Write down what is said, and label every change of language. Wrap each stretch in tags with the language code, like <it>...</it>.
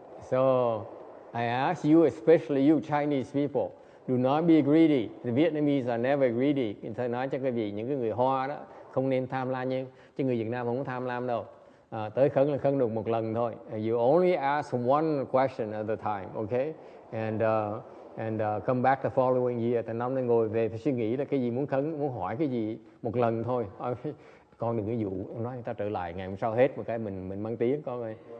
<en>So I ask you, especially you Chinese people, do not be greedy. The Vietnamese are never greedy.</en> <vi>Tôi nói cho quý vị, những cái người Hoa đó không nên tham lam, chứ người Việt Nam không có tham lam đâu. Tới khấn là khấn được một lần thôi.</vi> <en>You only ask one question at a time, okay? And come back the following year.</en> <vi>Từ năm nay ngồi về phải suy nghĩ là cái gì muốn khấn, muốn hỏi cái gì một lần thôi. Con đừng có dụ, nói người ta trở lại ngày hôm sau hết một cái mình mang tiếng con ơi.</vi>